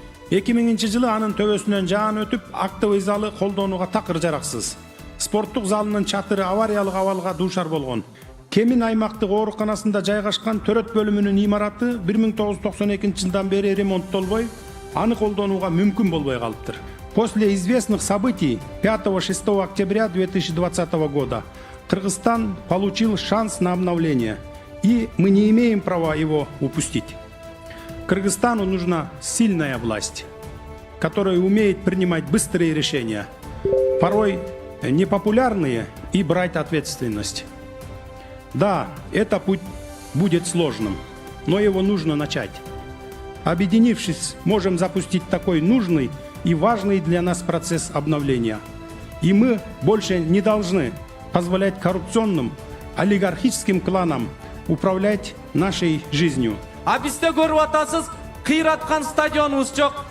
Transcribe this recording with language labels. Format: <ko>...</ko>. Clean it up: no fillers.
<ky>2000 жылы анын төбөсүнөн жаан өтүп, актовый залы колдонууга такыр жараксыз. Спорттук залынын чатыры авариялык абалга дуушар болгон. Кемин аймактык ооруканасында жайгашкан төрөт бөлүмүнүн имараты 1992 жылдан бери ремонттолбой, аны колдонууга мүмкүн болбой калыптыр.</ky> <ru>После известных событий 5-6 октября 2020 года Кыргызстан получил шанс на обновление, и мы не имеем права его упустить. Кыргызстану нужна сильная власть, которая умеет принимать быстрые решения, порой непопулярные, и брать ответственность. Да, это путь будет сложным, но его нужно начать. Объединившись, можем запустить такой нужный и важный для нас процесс обновления. И мы больше не должны позволять коррупционным, олигархическим кланам управлять нашей жизнью.</ru> <ky>А бизде көрүп атасыз, кыйраткан стадионубуз жок.</ky>